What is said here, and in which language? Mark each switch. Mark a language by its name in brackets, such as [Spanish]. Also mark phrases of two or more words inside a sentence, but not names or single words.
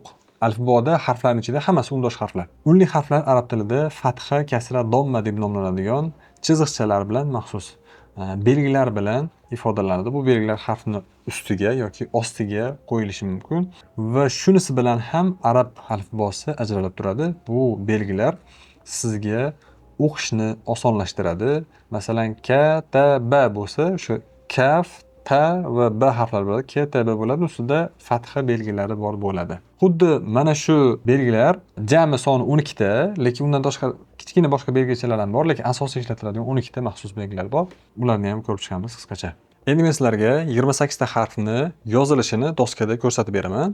[Uzbek] Alifboda harflarning ichida hammasi undosh harflar. Unli harflar arab tilida fatha, kasra, domma deb nomlanadigan chiziqchalar bilan maxsus belgilar bilan ifodalanadi. Bu belgilar harfni ustiga yoki ostiga qo'yilishi mumkin va shunisi bilan ham arab alifbosi ajralib turadi. Bu belgilar sizga o'qishni osonlashtiradi. Masalan, ka, ta, ba bo'lsa, o'sha kaf, T va B harflari bo'ladi. K, T, B bo'ladi. Ustida fatha belgilari bor bo'ladi. Xuddi mana shu belgilar jami soni 12 ta, lekin undan tashqari kichkina boshqa belgichalar ham bor, lekin asosiy ishlatiladigan 12 ta maxsus belgilar bor. Ularni ham ko'rib chiqamiz qisqacha. Endi men sizlarga 28 ta harfni yozilishini doskada ko'rsatib beraman.